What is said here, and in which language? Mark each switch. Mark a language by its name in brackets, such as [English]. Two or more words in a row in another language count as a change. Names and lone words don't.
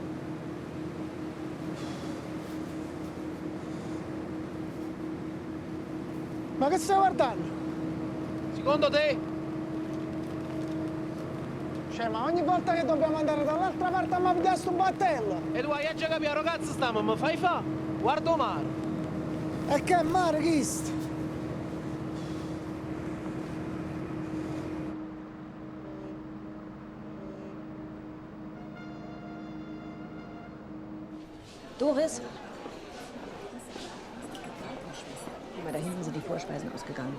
[Italian] Ma che stai guardando? Secondo te? Cioè, ma ogni volta che dobbiamo andare dall'altra parte a pigliare sto battello! E tu hai già capito, ragazzi, stiamo, mi fai fa? Guarda mare. E che mare che sta? Doris? [German] Guck mal, da hinten sind die Vorspeisen ausgegangen.